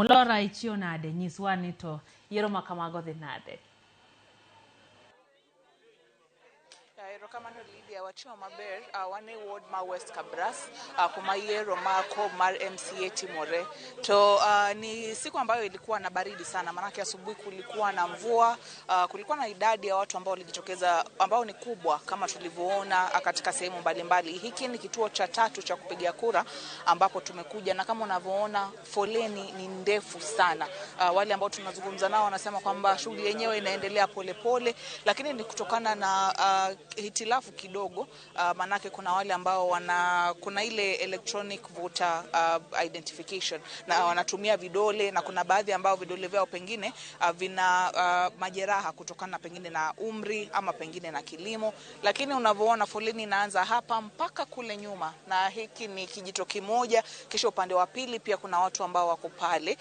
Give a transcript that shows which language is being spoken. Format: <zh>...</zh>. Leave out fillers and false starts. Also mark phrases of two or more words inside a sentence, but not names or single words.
<luo>Laura, ichio nade? Nyiswa ni to yiero ma kamago dhi nade? Erokamano Lydia, wachimo maber wane ward ma West Kabras kuma yiero mako mar MCA timore.</luo> <sw>To ni siku ambayo ilikuwa na baridi sana, manake asubuhi kulikuwa na mvua, kulikuwa na idadi ya watu ambao walijitokeza ambao ni kubwa kama tulivyoona katika sehemu mbalimbali. Hiki ni kituo cha 3 cha kupigia kura ambapo tumekuja, na kama unavyoona foleni ni ndefu sana. Wale ambao tunazungumza nao wanasema kwamba shughuli yenyewe inaendelea polepole, lakini ni kutokana na hitilafu kidogo, manake kuna wale ambao kuna ile</sw> <en>electronic voter identification</en> <sw>na wanatumia vidole, na kuna baadhi ambao vidole vyao pengine vina majeraha kutokana pengine na umri ama pengine na kilimo. Lakini unavyoona foleni inaanza hapa mpaka kule nyuma, na hiki ni kijito kimoja, kisha upande wa pili pia kuna watu ambao wako pale.</sw>